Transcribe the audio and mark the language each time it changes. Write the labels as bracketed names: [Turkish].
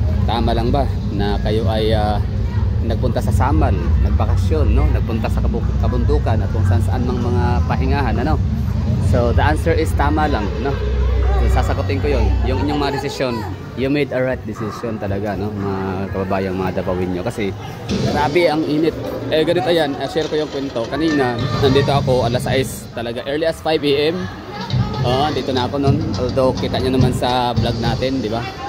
[Filipino] Tama lang ba na kayo ay nagpunta sa Samal, nagbakasyon, no? Nagpunta sa kabundukan at kung saan mga pahingahan, ano? [English] So the answer is tama lang, no? [Filipino] So, sasagutin ko yon. Yung inyong mga desisyon, [English] you made a right decision [Filipino] talaga, no? Mga kababayang mga Davawin nyo, kasi grabe ang init. Ganito yan, share ko yung kwento. Kanina nandito ako alas 6 talaga, [English] early as 5 AM. [Filipino] Dito na ako noon, although kita nyo naman sa vlog natin, di ba?